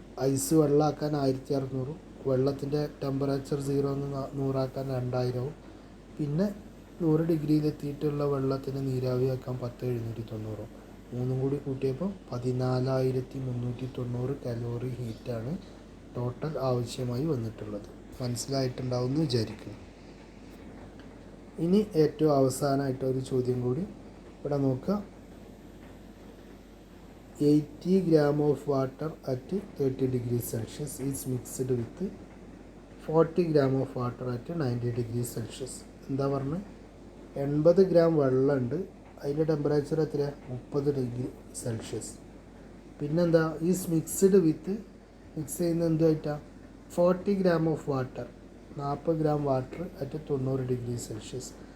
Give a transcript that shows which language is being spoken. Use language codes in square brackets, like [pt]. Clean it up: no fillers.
[ml] Ice വെള്ളമാക്കാൻ 1600, വെള്ളത്തിൻ്റെ temperature 0 നിന്ന് 100 2000, പിന്നെ 100 ഡിഗ്രിയിലെത്തിയിട്ടുള്ള വെള്ളത്തിന് നീരാവിയാക്കാൻ 10,790, മൂന്നും കൂടി കൂട്ടിയപ്പോൾ 14,390 കലോറി ഹീറ്റാണ് ടോട്ടൽ ആവശ്യമായി വന്നിട്ടുള്ളത്. മനസ്സിലായിട്ടുണ്ടാവും എന്ന് വിചാരിക്കുന്നു. ഇനി ഏറ്റവും അവസാനമായിട്ട് ഒരു ചോദ്യം കൂടി ഇവിടെ നോക്കുക. [en] 80 gram of water at 30 degrees Celsius is mixed with 40 gram of water at 90 degrees Celsius. [ml] എന്താ പറഞ്ഞത്? 80 ഗ്രാം വെള്ളമുണ്ട്, അതിൻ്റെ ടെമ്പറേച്ചർ എത്രയാണ്? 30 ഡിഗ്രി സെൽഷ്യസ്. പിന്നെന്താ? [en] is mixed with, [ml] മിക്സ് ചെയ്യുന്ന എന്തുമായിട്ടാണ്? [en] 40 gram of water, 40 gram water at 90 degree Celsius.